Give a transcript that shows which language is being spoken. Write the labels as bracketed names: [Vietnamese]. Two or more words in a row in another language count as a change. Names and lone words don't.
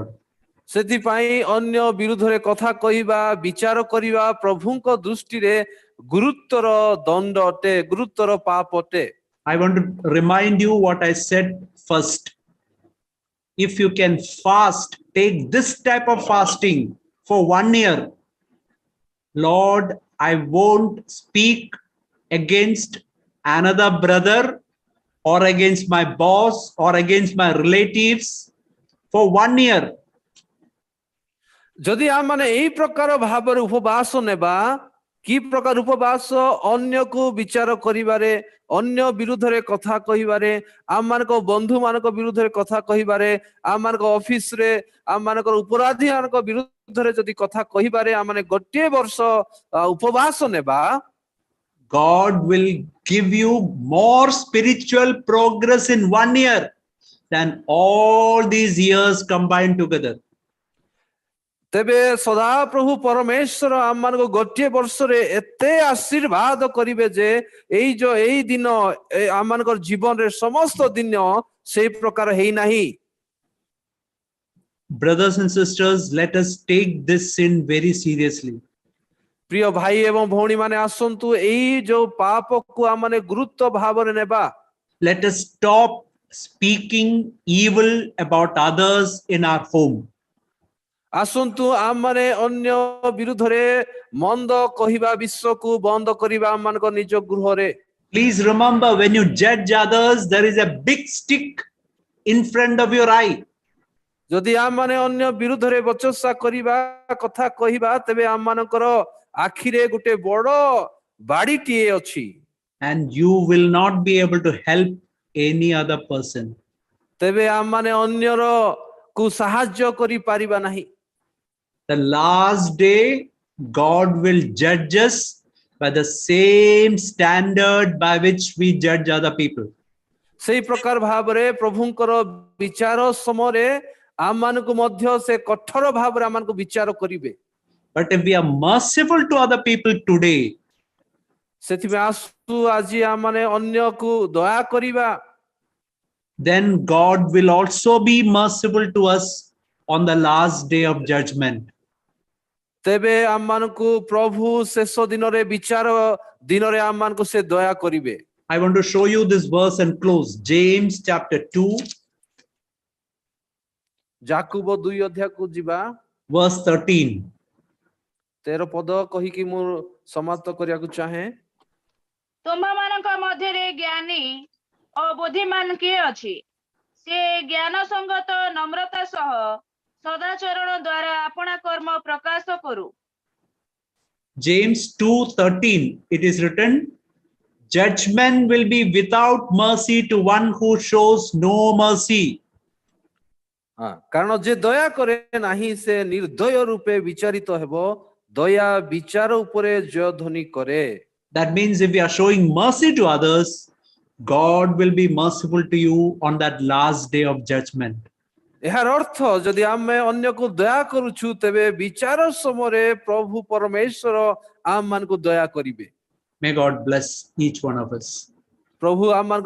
[Odia] ସେଥିପାଇଁ ଅନ୍ୟ ବିରୁଦ୍ଧରେ କଥା କହିବା ବିଚାର କରିବା ପ୍ରଭୁଙ୍କ ଦୃଷ୍ଟିରେ ଗୁରୁତର ଦଣ୍ଡ ଅଟେ, ଗୁରୁତର ପାପ ଅଟେ। [English] I want to remind you what I said first. If you can fast, take this type of fasting for 1 year. Lord, I won't speak against another brother or against my boss or against my relatives for 1 year. [Odia] ଯଦି ଆମମାନେ ଏହି ପ୍ରକାର ଭାବରେ ଉପବାସ ନେବା, କି ପ୍ରକାର ଉପବାସ? ଅନ୍ୟକୁ ବିଚାର କରିବାରେ, ଅନ୍ୟ ବିରୁଦ୍ଧରେ କଥା କହିବାରେ, ଆମମାନଙ୍କ ବନ୍ଧୁ ମାନଙ୍କ ବିରୁଦ୍ଧରେ କଥା କହିବାରେ, ଆମମାନଙ୍କ ଅଫିସରେ ଆମମାନଙ୍କର ଉପରାଧୀ ମାନଙ୍କ ବିରୁଦ୍ଧରେ ଯଦି କଥା କହିବାରେ ଆମମାନେ ଗୋଟିଏ ବର୍ଷ ଉପବାସ ନେବା, [English] God will give you more spiritual progress in 1 year than all these years combined together. [Odia] ତେବେ ସଦାପ୍ରଭୁ ପରମେଶ୍ୱର ଆମମାନଙ୍କୁ ଗୋଟିଏ ବର୍ଷରେ ଏତେ ଆଶୀର୍ବାଦ କରିବେ ଯେ ଏଇ ଦିନ ଆମମାନଙ୍କର ଜୀବନରେ ସମସ୍ତ ଦିନ ସେଇ ପ୍ରକାର ହେଇନାହିଁ। [English] Brothers and sisters, let us take this sin very seriously. [Odia] ପ୍ରିୟ ଭାଇ ଏବଂ ଭଉଣୀ ମାନେ ଆସନ୍ତୁ ଏଇ ଯୋଉ ପାପକୁ ଆମମାନେ ଗୁରୁତ୍ୱ ଭାବରେ ନେବା। [English] Let us stop speaking evil about others in our home. [Odia] ଆସନ୍ତୁ ଆମମାନେ ଅନ୍ୟ ବିରୁଦ୍ଧରେ ମନ୍ଦ କହିବା ବିଷୟକୁ ବନ୍ଦ କରିବା ଆମମାନଙ୍କ ନିଜ ଗୃହରେ। [English] Please remember, when you judge others, there is a big stick in front of your eye. [Odia] ଯଦି ଆମମାନେ ଅନ୍ୟ ବିରୁଦ୍ଧରେ ବଚସା କରିବା, କଥା କହିବା, ତେବେ ଆମମାନଙ୍କର ଆଖିରେ ଗୋଟେ ବଡ ବାଡିଟିଏ ଅଛି। [English] And you will not be able to help any other person. [Odia] ତେବେ ଆମମାନେ ଅନ୍ୟର କୁ ସାହାଯ୍ୟ କରିପାରିବା ନାହିଁ। [English] The last day, God will judge us by the same standard by which we judge other people. [Odia] ସେଇ ପ୍ରକାର ଭାବରେ ପ୍ରଭୁଙ୍କର ବିଚାର ସମୟରେ ଆମମାନଙ୍କୁ ମଧ୍ୟ ସେ କଠୋର ଭାବରେ ଆମମାନଙ୍କୁ ବିଚାର କରିବେ। [English] But if we are merciful to other people today, [Odia] ସେଥିପାଇଁ ଆସୁ ଆଜି ଆମମାନେ ଅନ୍ୟକୁ ଦୟା କରିବା, [English] then God will also be merciful to us on the last day of judgment. [Odia] ତେବେ ଆମମାନଙ୍କୁ ପ୍ରଭୁ ଶେଷ ଦିନରେ ବିଚାର ଦିନରେ ଆମମାନଙ୍କୁ ସେ ଦୟା କରିବେ। [English] I want to show you this verse and close. James chapter 2, [Odia] ଯାକୁବ 2 ଅଧ୍ୟାୟକୁ ଯିବା, [English] verse 13. [Odia] 13 ପଦ କହିକି ମୁଁ ସମାପ୍ତ କରିବାକୁ ଚାହେଁ। ତୁମମାନଙ୍କ ମଧ୍ୟରେ ଜ୍ଞାନୀ ଓ ବୁଦ୍ଧିମାନ କିଏ ଅଛି? ସେ ଜ୍ଞାନ ସଙ୍ଗତ ନମ୍ରତା ସହ ସଦାଚରଣ ଦ୍ୱାରା ଆପଣା କର୍ମ ପ୍ରକାଶ କରୁ। [English] James 2:13, it is written, judgment will be without mercy to one who shows no mercy. [Odia] କାରଣ ଯେ ଦୟା କରେ ନାହିଁ ସେ ନିର୍ଦ୍ଦୟ ରୂପେ ବିଚାରିତ ହେବ, ଦୟା ବିଚାର ଉପରେ ଜୟଧ୍ୱନି କରେ। [English] That means if we are showing mercy to others, God will be merciful to you on that last day of judgment. [Odia] ଏହାର ଅର୍ଥ ଯଦି ଆମେ ଅନ୍ୟକୁ ଦୟା କରୁଛୁ, ତେବେ ବିଚାର ସମୟରେ ପ୍ରଭୁ ପରମେଶ୍ୱର ଆମମାନଙ୍କୁ ଦୟା କରିବେ। [English] May God bless each one of us. [Odia] ପ୍ରଭୁ ଆମମାନଙ୍କୁ